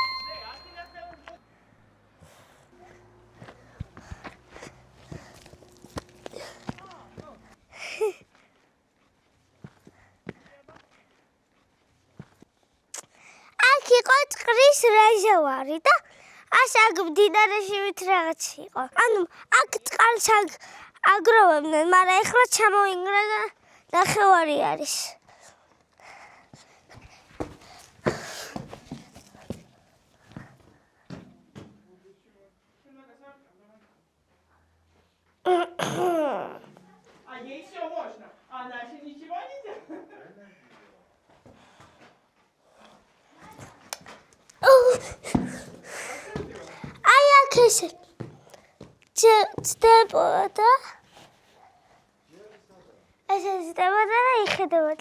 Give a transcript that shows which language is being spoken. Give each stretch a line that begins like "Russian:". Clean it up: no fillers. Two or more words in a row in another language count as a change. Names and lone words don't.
Georgian: აქ იყო წყლის რეზერვუარი და აქ მდინარეში ვით რაღაც იყო. ანუ აქ წყალს აგროვებდნენ, მაგრამ ეხლა ჩამოინგრა და ნახევარი არის.
Russian: А ей все можно, а наши ничего не делают.
Georgian: აი აქ ესე ცდებოდა. ესე ცდებოდა და იხედებოდა.